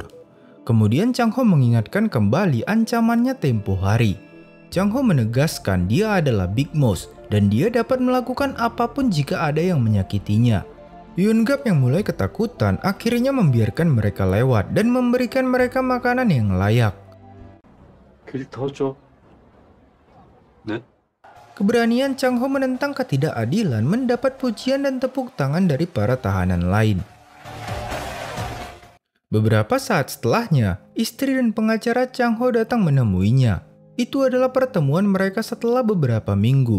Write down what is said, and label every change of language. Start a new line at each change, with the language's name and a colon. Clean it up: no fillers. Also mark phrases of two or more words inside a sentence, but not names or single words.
Indonesian: Kemudian Chang Ho mengingatkan kembali ancamannya tempo hari. Chang Ho menegaskan dia adalah Big Mouse dan dia dapat melakukan apapun jika ada yang menyakitinya. Yeongap yang mulai ketakutan akhirnya membiarkan mereka lewat dan memberikan mereka makanan yang layak.
Korean: 길 더 줘. 네?
Indonesian: Keberanian Chang Ho menentang ketidakadilan mendapat pujian dan tepuk tangan dari para tahanan lain. Beberapa saat setelahnya, istri dan pengacara Chang Ho datang menemuinya. Itu adalah pertemuan mereka setelah beberapa minggu.